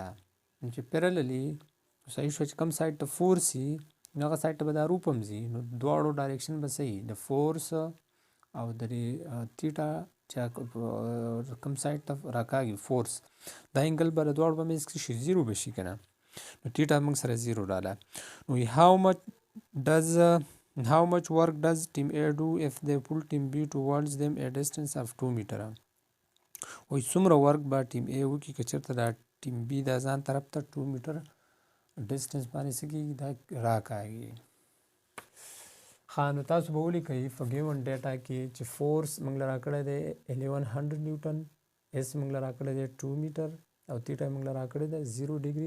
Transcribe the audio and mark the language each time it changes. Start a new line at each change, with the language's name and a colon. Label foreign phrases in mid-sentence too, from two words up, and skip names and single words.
Pashto: چې پیرللي صحیح شو چې کوم سایډ ته فورس وي نو هغه سایډ ته به دا روپ هم ځي. نو دواړو ډایرکشن به څه وي؟ د فورس او د تیټا چې کوم سایډ ته راکاږي فورس دا انګل به د دواړو په منځ کې شي زیرو به شي که نه. نو تیټا موږ سره زیرو راله.
English: نو how much work does team A do if they pull team B towards them a distance of 2 meter؟
Pashto: وایي څومره ورک به ټیم A وکړي که چېرته دا ټیم B دا ځان طرف ته 2
English: meter distance
Pashto: باندې څه کېږي؟ دا راکاږي. ښه نو تاسو به ولیکئ په
English: given data
Pashto: کې چې فورس موږ له راکړی دی 1100 نیوټن، اس موږ له راکړی دی 2 میټر او تیټا موږ له راکړی دی 0 ډیګري.